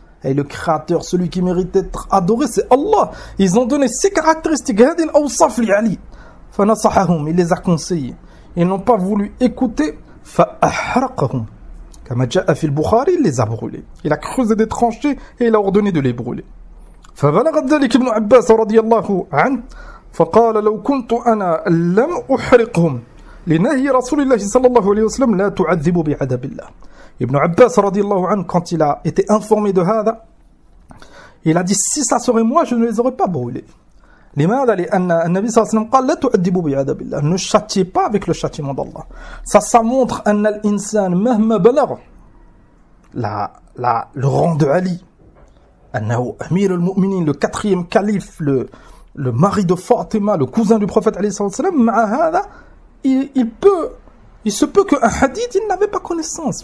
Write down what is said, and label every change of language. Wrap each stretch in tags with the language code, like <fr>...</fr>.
<fr>Et le créateur, celui qui mérite d'être adoré, c'est Allah. Ils ont donné ces caractéristiques,</fr> <ar>hadil awsaf li Ali. Fanasahahum,</ar> <fr>il les a conseillés. Ils n'ont pas voulu écouter,</fr> <ar>fa'ahraqahum. Kama ja'a fil Bukhari,</ar> <fr>il les a brûlés. Il a creusé des tranchées et il a ordonné de les brûler.</fr> <ar>فبلغ ذلك ابن عباس رضي الله عنه فقال لو كنت أنا لم أحرقهم لنهي رسول الله صلى الله عليه وسلم لا تعذبوا بعذاب الله.</ar> <fr>Ibn Abbas radiallahu anhu, quand il a été informé de hada, il a dit si ça serait moi, je ne les aurais pas brûlés.</fr> <ar>لماذا؟ لأن النبي صلى الله عليه وسلم قال لا تعذبوا بعذاب الله.</ar> <fr>Ne châtiez pas avec le châtiment d'Allah. Ça montre</fr> <ar>أن الإنسان مهما بلغ</ar> <fr>le rang de Ali,</fr> <ar>أنه أمير المؤمنين,</ar> <fr>le quatrième calife, le mari de Fatima, le cousin du prophète alayhi salam,</fr> <ar>مع هذا</ar> <fr>il se peut qu'un hadith, il n'avait pas connaissance.</fr>